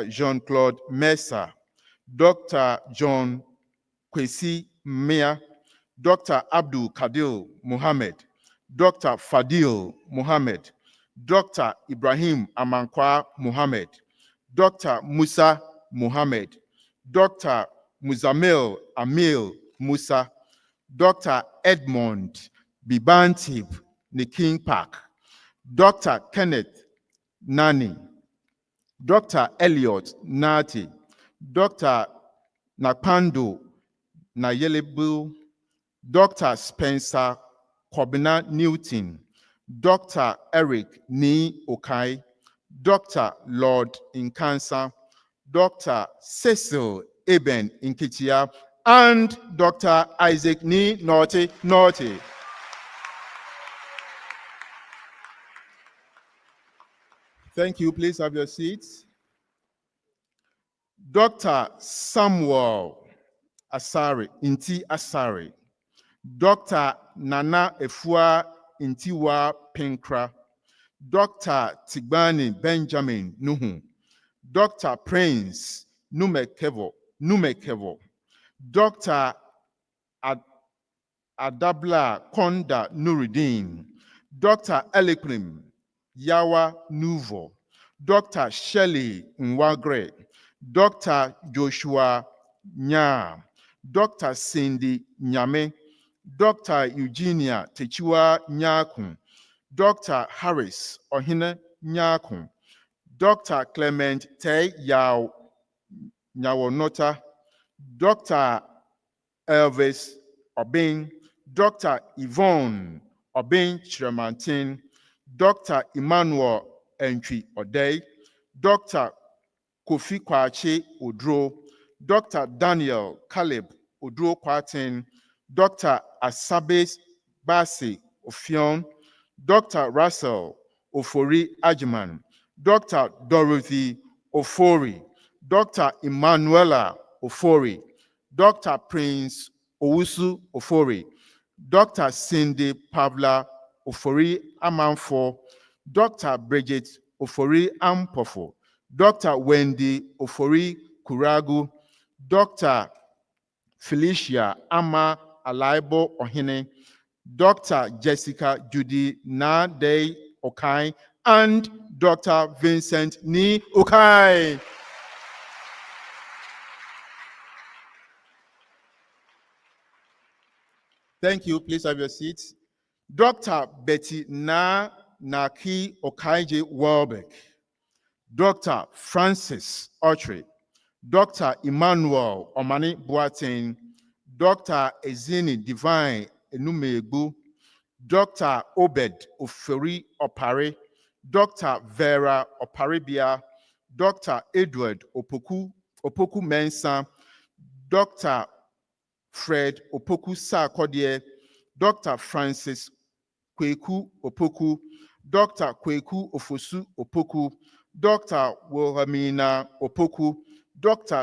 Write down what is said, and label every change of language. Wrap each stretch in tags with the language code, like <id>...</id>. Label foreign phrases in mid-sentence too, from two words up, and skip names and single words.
<en>Jean-Claude Mesa, Dr. John Kwesi Mia, Dr. Abdul Kadil Muhammad, Dr. Fadil Muhammad, Dr. Ibrahim Amankwa Muhammad, Dr. Musa Muhammad, Dr. Muzamil Amil Musa, Dr. Edmond Bibantib Niking Park, Dr. Kenneth Nani, Dr. Elliot Nati, Dr. Nakpando Nayelebu, Dr. Spencer Kobina Newton, Dr. Eric Ni Okai, Dr. Lord Inkansa, Dr. Cecil Eben Inkitia, and Dr. Isaac Ni Naughty. Thank you. Please have your seats. Dr. Samuel Asari, Inti Asari, Dr. Nana Efua Intiwa Pinkra, Dr. Tigbani Benjamin Nuhu, Dr. Prince Numekevo, Dr. Adabla Konda Nuruddin, Dr. Elikrim Yawa Nuvo, Dr. Shelley Nwagre, Dr. Joshua Nya, Dr. Cindy Nyame, Dr. Eugenia Techiwa Nyakun, Dr. Harris Ohine Nyakun, Dr. Clement Te Yao Nyawonota, Dr. Elvis Obin, Dr. Yvonne Obin Chiramantin, Dr. Emmanuel Entry Odei, Dr. Kofi Kwache Odro, Dr. Daniel Caleb Odro Kwatin, Dr. Asabes Basi Ofion, Dr. Russell Ofori Ajiman, Dr. Dorothy Ofori, Dr. Emanuela Ofori, Dr. Prince Owusu Ofori, Dr. Cindy Pavla Ofori Amanfo, Dr. Bridget Ofori Ampofo, Dr. Wendy Ofori Kuragu, Dr. Felicia Ama Alaibo Ohine, Dr. Jessica Judy Nade Okai, and Dr. Vincent Ni Okai. Thank you. Please have your seats. Dr. Betty Naki Okaije Welbeck, Dr. Francis Autry, Dr. Emmanuel Omani Boateng, Dr. Ezini Divine Enumegbu, Dr. Obed Oferi Opare, Dr. Vera Oparibia, Dr. Edward Opoku Mensah, Dr. Fred Opoku Sarkodie, Dr. Francis Kweku Opoku, Dr. Kweku Ofosu Opoku, Dr. Wilhelmina Opoku, Dr.</en>